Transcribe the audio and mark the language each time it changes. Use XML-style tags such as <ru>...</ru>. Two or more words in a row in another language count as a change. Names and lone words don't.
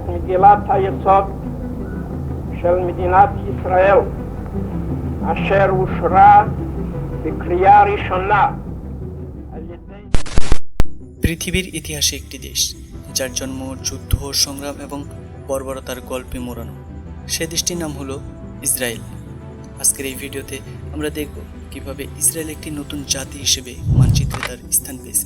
<he>מגילת היסוד של מדינת ישראל, אשר אושרה בקריאה ראשונה על ידי</he> <bn>পৃথিবীর ইতিহাসে একটি দেশ যার জন্ম যুদ্ধ সংগ্রাম এবং বর্বরতার গল্পে মোড়ানো, সে দেশটির নাম হলো ইসরায়েল। আজকের এই ভিডিওতে আমরা দেখব কিভাবে ইসরায়েল একটি নতুন জাতি হিসেবে মানচিত্রে তার স্থান পেয়েছে।</bn>